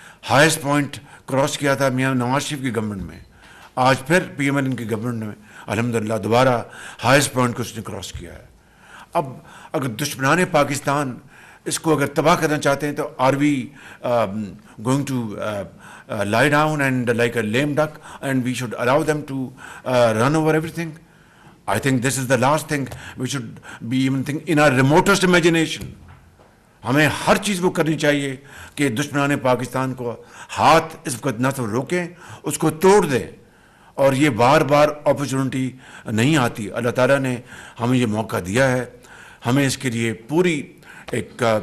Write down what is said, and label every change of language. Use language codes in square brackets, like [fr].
[ur] Highest point cross کیا تھا میاں نواز شریف کی گورنمنٹ میں، آج پھر PMLN کی گورنمنٹ میں الحمدللہ دوبارہ ہائیسٹ پوائنٹ کو اس نے کراس کیا ہے۔ اب اگر دشمنان پاکستان اس کو اگر تباہ کرنا چاہتے ہیں تو [en] Are we going to lie down and like a lame duck and we should allow them to run over everything? I think this is the last thing we should be even think in our remotest imagination. [ur] ہمیں ہر چیز وہ کرنی چاہیے کہ دشمنان پاکستان کو ہاتھ اس وقت نہ تو روکیں، اس کو توڑ دیں، اور یہ بار بار اپرچونٹی نہیں آتی۔ اللہ تعالیٰ نے ہمیں یہ موقع دیا ہے، ہمیں اس کے لیے پوری ایک